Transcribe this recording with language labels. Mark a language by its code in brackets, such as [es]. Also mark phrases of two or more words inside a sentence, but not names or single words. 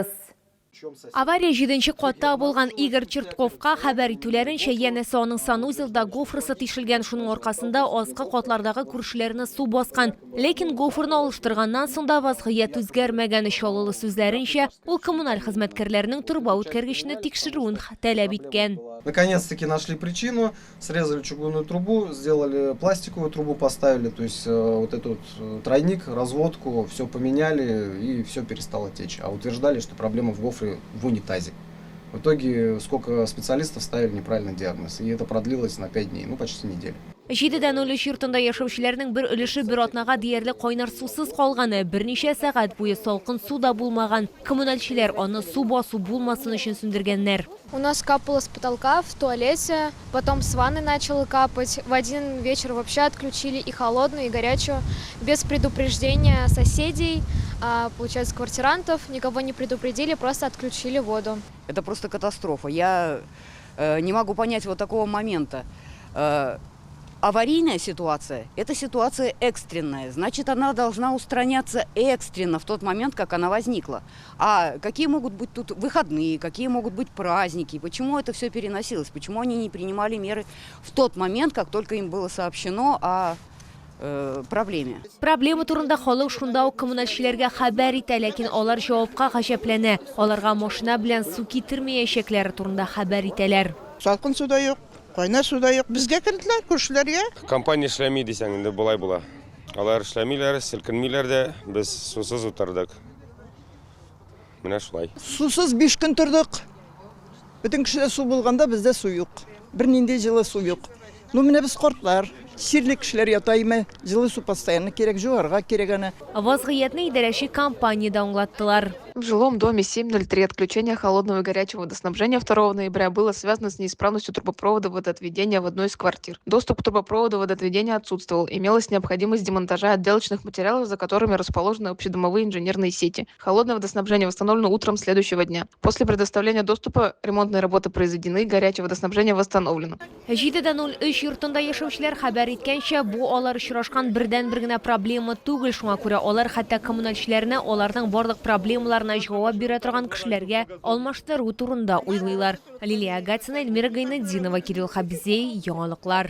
[tt] Авария 7-нче катта булган. Игорь Чертковка хәбәр итүләренчә, янәсе аның санузелда гофрысы тишелгән, шуның аркасында аскы катлардагы күршеләрне су баскан. Ләкин гофрны алыштырганнан соң да вазгыять үзгәрмәгән. Чаллы сүзләренчә, ул коммуналь хезмәткәрләрнең турба үткәргечне тикшерүен таләп иткән. [ru] Наконец-таки нашли причину, срезали чугунную трубу, сделали пластиковую трубу, поставили, то есть вот этот тройник, разводку, все поменяли и все перестало течь. А утверждали, что проблема в гофре в унитазе. В итоге сколько специалистов ставили неправильный диагноз, и это продлилось на 5 дней, почти неделю. [tt] 7-03 йортында яшәүчеләрнең бер өлеше бер атнага диярлек кайнар сусыз калганы, берничә сәгать буе салкын суда булмаган. Коммунальчылар аны су басу булмасын өчен сүндергәннәр. [ru] У нас капало с потолка в туалете, потом с ванны начало капать. В один вечер вообще отключили и холодную, и горячую, без предупреждения соседей, получается, квартирантов. Никого не предупредили, просто отключили воду. Это просто катастрофа. Я не могу понять вот такого момента. Аварийная ситуация – это ситуация экстренная. Значит, она должна устраняться экстренно в тот момент, как она возникла. А какие могут быть тут выходные, какие могут быть праздники? Почему это все переносилось? Почему они не принимали меры в тот момент, как только им было сообщено о проблеме? [tt] Проблема турында халык шунда ук коммуналчыларга хәбәр итә, ләкин алар җавапка гаҗәпләнә. Аларга машина белән су китермәячәкләре турында хәбәр итәләр. Салкын суда юк, кайнар суда юк. Безгә керделәр, күршеләргә. Компания эшләми дисәң инде булай була. Алар эшләмиләр, селкенмиләр дә, без сусыз утырдык. Менә шулай. Сусыз 5 көн тордык. Бөтен кешеләр су булганда бездә су юк. Бернинди җылы су юк. Менә без картлар, сирле кешеләр ятаймы, җылы су постоянно кирәк, җуарга кирәк аны. Вазгыятны идарәче компаниядә аңлаттылар. [ru] В жилом доме 703 отключение холодного и горячего водоснабжения 2 ноября было связано с неисправностью трубопровода водоотведения в одной из квартир. Доступ к трубопроводу водоотведения отсутствовал. Имелась необходимость демонтажа отделочных материалов, за которыми расположены общедомовые инженерные сети. Холодное водоснабжение восстановлено утром следующего дня. После предоставления доступа ремонтные работы произведены, горячее водоснабжение восстановлено. [tt] 7-03 йортында яшәүчеләр хәбәр иткәнчә, бу алар очрашкан бердән-бер генә проблема түгел. Шуңа күрә алар хәтта коммуналчыларны аларның барлык проблемаларына җавап бирә торган кешеләргә алмаштыру турында уйлыйлар. Лилия Гатсина, Эльмира Гайнетдинова, Кирилл Хабизей, яңалыклар.